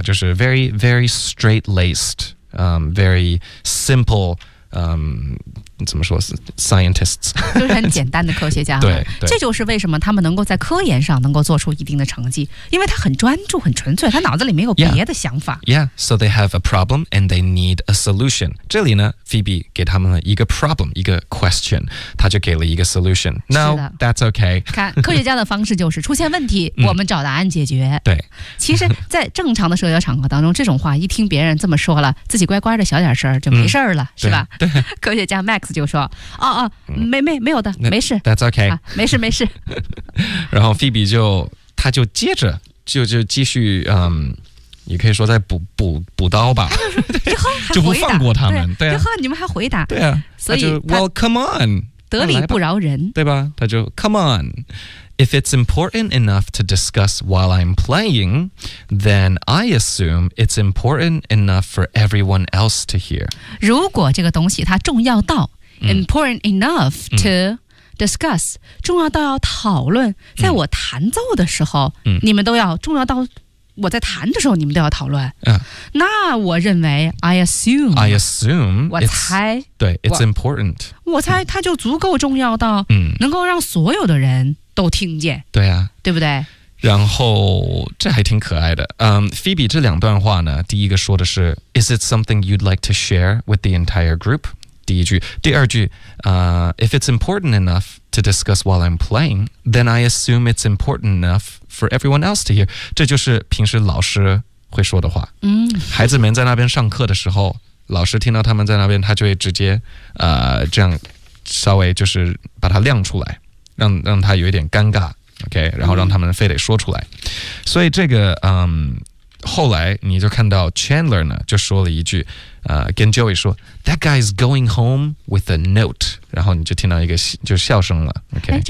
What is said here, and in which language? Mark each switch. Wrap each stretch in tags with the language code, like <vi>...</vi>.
<zh>就是</zh> <en>very, very straight-laced, very simple,</en> <zh>怎么说</zh> <en>scientists</en> <zh>就是很简单的科学家对，这就是为什么他们能够在科研上能够做出一定的成绩，因为他很专注很纯粹，他脑子里没有别的想法。</zh> <en>Yeah, so they have a problem and they need a solution.</en> <zh>这里呢 Phoebe 给他们了一个 problem, 一个 question, 他就给了一个 solution.</zh> <en>No, that's okay.</en> <zh>看科学家的方式就是出现问题我们找答案解决。对，其实在正常的社交场合当中，这种话一听别人这么说了，自己乖乖的小点声就没事了，是吧？对，科学家 Max就说没有的没事</zh> <en>That's okay、</en> <zh>没事没事然后 Phoebe 就他就接着就继续也可以说在补刀吧就不放过他们对啊，然后你们还回答对啊，所以</zh> <en>就 Well come on</en> <zh>得理不饶人对吧，他就</zh> <en>Come on If it's important enough to discuss while I'm playing Then I assume it's important enough for everyone else to hear</en> <zh>如果这个东西它重要到</zh> <en>Important enough to discuss</en> <zh>重要到要讨论，在我弹奏的时候你们都要重要到我在弹的时候你们都要讨论那我认为</zh> <en>I assume</en> <zh>我猜对</zh> <en>it's important</en> <zh>我猜它就足够重要到能够让所有的人都听见对啊对不对，然后这还挺可爱的Phoebe 这两段话呢，第一个说的是</zh> <en>Is it something you'd like to share with the entire group?</en> <zh>第一句，第二句，</zh> <en>if it's important enough to discuss while I'm playing, then I assume it's important enough for everyone else to hear.</en> <zh>这就是平时老师会说的话。孩子们在那边上课的时候，老师听到他们在那边，他就会直接，这样稍微就是把它亮出来，让他有一点尴尬 ，OK， 然后让他们非得说出来。所以这个，后来你就看到 Chandler 呢就说了一句跟 Joey 说</zh> <en>That guy's going home with a note</en> <zh>然后你就听到一个就笑声了、okay?</zh>